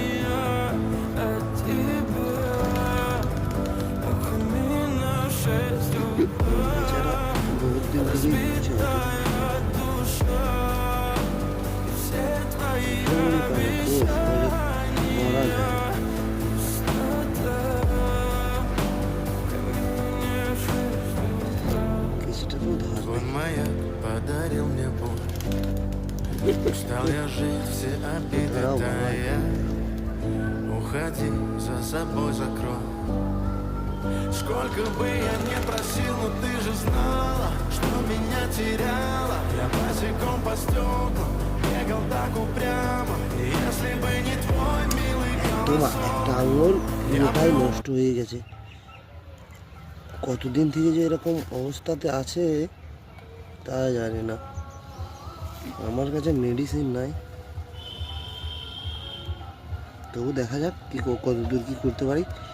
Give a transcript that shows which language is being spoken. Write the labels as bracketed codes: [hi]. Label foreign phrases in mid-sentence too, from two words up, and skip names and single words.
[bn] বেচারা বহুত দিন থেকেই ভুগছে হয়তো। মরা যায়। কিছুটাকেও ধার [ru] подарил мне боль. Устал я жить, все обиды тая. Уходи, за собой закрой. Сколько бы я ни просил, но ты же знала, что меня теряла. Я босиком по стеклам бегал так упрямо. И если бы не твой милый голос, [bn] একটা আঙুল পুরোটাই নষ্ট হয়ে গেছে। কতদিন থেকে যে এরকম অবস্থাতে আছে তা জানি না। আমার কাছে মেডিসিন নাই, তবু দেখা যাক কি কতদূর কি করতে পারি।